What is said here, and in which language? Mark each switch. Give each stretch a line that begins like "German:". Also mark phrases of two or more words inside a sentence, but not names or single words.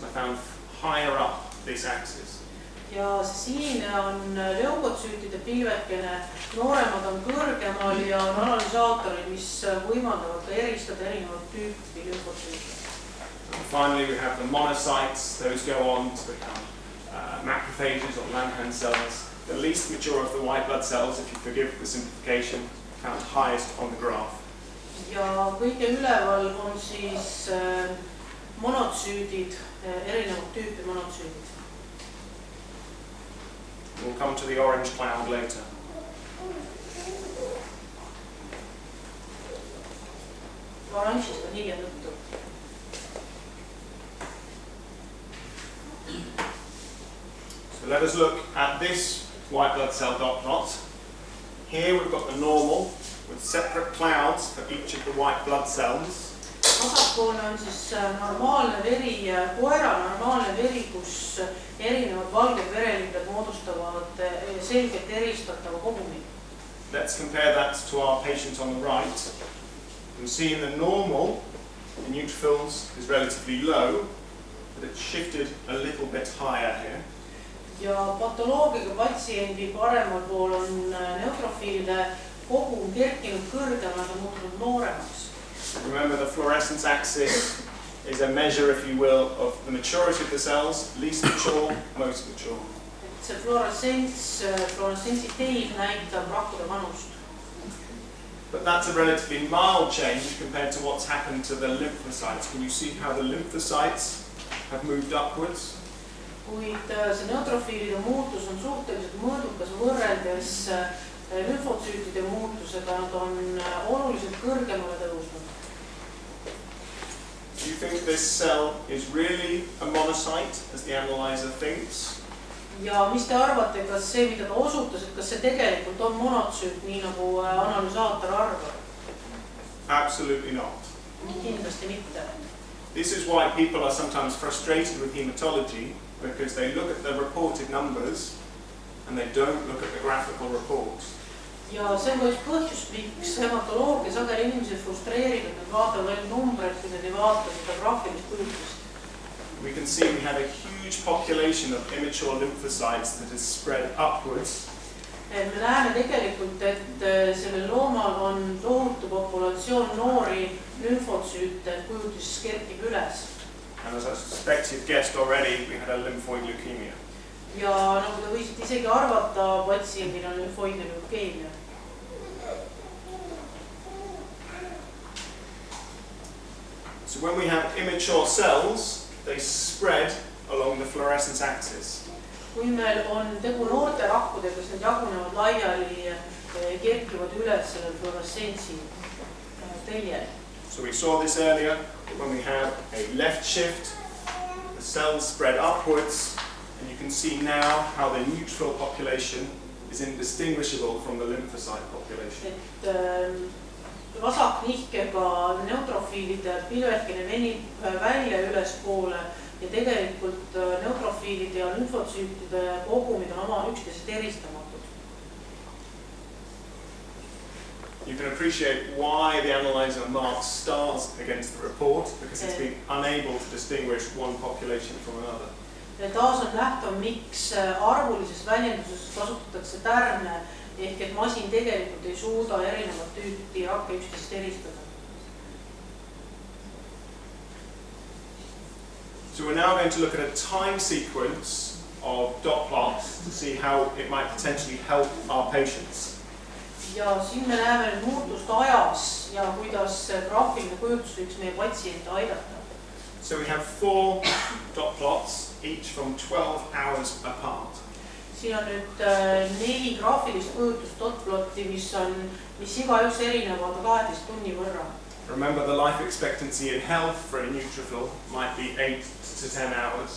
English: They're found higher up this axis.
Estonian: Ja siin on leukotsüütide pilvekene, nooremad on kõrgemal ja on analüsaatorid, mis võimaldavad ka eristada erinevat tüüpi leukotsüüte.
English: Finally, we have the monocytes. Those go on to become macrophages or Langhans cells. The least mature of the white blood cells, if you forgive the simplification, found highest on the graph.
Estonian: Ja kõige üleval on siis monotsüüdid, erinevat tüüpi monotsüüdid.
English: We'll come to the orange cloud later.
Estonian: Oranžist on hiljem juttu.
English: So let us look at this white blood cell dot plot. Here we've got the normal with separate clouds for each of the white blood cells.
Estonian: Vasakpoolne on siis normaalne veri, koera normaalne veri, kus erinevad valged verelükkad moodustavad selgelt eristatava kogumi.
English: Let's compare that to our patient on the right. You can see in the normal, the neutrophils is relatively low, but it's shifted a little bit higher here.
Estonian: Ja patoloogiga patsiendi paremal pool on neutrofiilide kogum kerkinud kõrgemalt ja muutunud nooremaks.
English: Remember, the fluorescence axis is a measure, if you will, of the maturity of the cells, least mature, most mature.
Estonian: See fluoressentsi teid näitab rakkude vanust.
English: But that's a relatively mild change compared to what's happened to the lymphocytes. Can you see how the lymphocytes have moved upwards?
Estonian: Kuid see neutrofiilide muutus on suhteliselt mõõdukas võrreldes lümfotsüütide muutusega, nad on oluliselt kõrgemale tõusnud.
English: Do you think this cell is really a monocyte, as the analyzer thinks?
Estonian: Ja mis te arvate, kas see, mida ta osutas, et kas see tegelikult on monotsüüt, nii nagu analüsaator arvab?
English: Absolutely not.
Estonian: Kindlasti mitte.
English: This is why people are sometimes frustrated with hematology, because they look at the reported numbers and they don't look at the graphical reports.
Estonian: Ja see on ka üks põhjus, miks hematoloogia sageli inimesi frustreerib, et nad vaatavad ainult numbreid, kui nad ei vaata seda graafilist kujutust.
English: We can see we have a huge population of immature lymphocytes that is spread upwards.
Estonian: Me näeme tegelikult, et sellel loomal on tohutu populatsioon noori lümfotsüüte, kujutis kerkib üles.
English: expected, guessed already, we had a lymphoid leukemia.
Estonian: Ja nagu te võisite isegi arvata, patsiendil on lümfoidne leukeemia.
English: So when we have immature cells, they spread along the fluorescence axis.
Estonian: Kui meil on tegu noorte rakkudega, siis need jagunevad laiali, kerkivad üles selle fluoressentsi teljel.
English: So we saw this earlier, when we have a left shift, the cells spread upwards, and you can see now how the neutrophil population is indistinguishable from the lymphocyte population.
Estonian: Vasaknihkega neutrofiilide pilvekene venib välja ülespoole ja tegelikult neutrofiilide ja lümfotsüütide kogumid on oma üksteisest eristamatud.
English: You can appreciate why the analyzer marks stars against the report, because it's been unable to distinguish one population from another.
Estonian: Taas on nähtav, miks arvulises väljenduses kasutatakse tärne, ehk et masin tegelikult ei suuda erinevat tüüpi rakke üksteisest eristada.
English: So we're now going to look at a time sequence of dot plots to see how it might potentially help our patients.
Estonian: Ja siin me näeme muutust ajas ja kuidas graafiline kujutus võiks meie patsiente aidata.
English: So we have 4 dot plots, each from 12 hours apart.
Estonian: Siin on nüüd 4 graafilist kujutust dotplotti, mis igaüks erinevad 12 tunni võrra.
English: Remember, the life expectancy in health for a neutrophil might be 8 to 10 hours.